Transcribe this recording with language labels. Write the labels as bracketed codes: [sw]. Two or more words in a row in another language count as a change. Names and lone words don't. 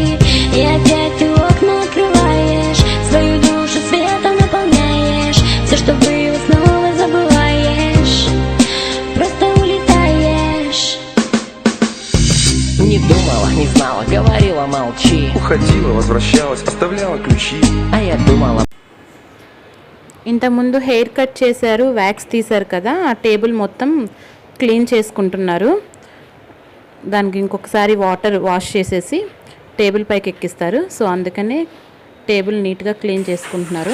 [ru] И опять ты окна открываешь, свою душу светом наполняешь. Все, что было, снова забываешь, просто улетаешь. Не думала, не знала, говорила, молчи. Уходила, возвращалась, оставляла ключи. А я думала. [te] ఇంతకుముందు [en] hair cut [te] చేశారు, వ్యాక్స్ తీశారు కదా, ఆ టేబుల్ మొత్తం క్లీన్ చేసుకుంటున్నారు. దానికి ఇంకొకసారి [en] water wash [te] చేసేసి టేబుల్ పైకి ఎక్కిస్తారు. సో అందుకనే టేబుల్ నీట్గా క్లీన్ చేసుకుంటున్నారు.